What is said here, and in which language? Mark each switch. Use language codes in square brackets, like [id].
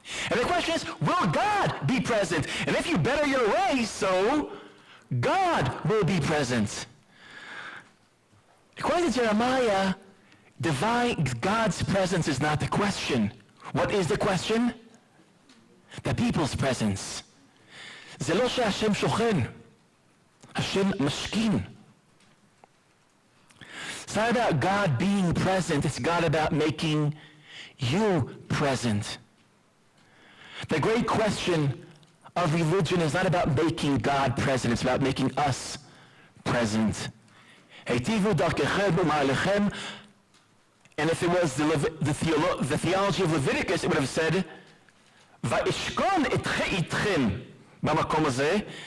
[en] And the question is, will God be present? And if you better your ways, so God will be present. According to Jeremiah, God's presence is not the question. What is the question? The people's presence. [he] זה לא שהשם שוכן, השם משכין. [en] It's not about God being present, it's God about making you present. The great question of religion is not about making God present, it's about making us present. [he] Heitivu darkechem u'ma'alechem. [en] And if it was the theology of Leviticus, it would have said, [he] Va'ishkon itchem b'makom hazeh.